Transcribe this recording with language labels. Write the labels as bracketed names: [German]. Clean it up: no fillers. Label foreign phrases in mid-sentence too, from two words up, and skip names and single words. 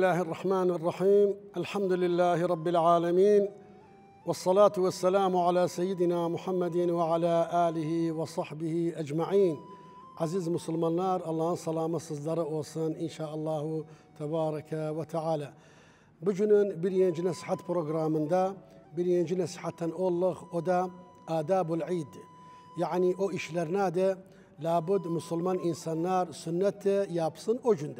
[Arabic] الرحمن الرحيم الحمد لله رب العالمين والصلاة والسلام على سيدنا محمد وعلى آله وصحبه أجمعين. [Turkish] Aziz Müslümanlar, Allah'ın salamı sizlere olsun inşallah [Arabic] تبارك وتعالى. [Turkish] Bugünün birinci nasihat programında birinci nasihatten olduk, o da [Arabic] آداب العيد. [Turkish] Yani o işler nerede? Labud Müslüman insanlar sünnet yapsın o günde.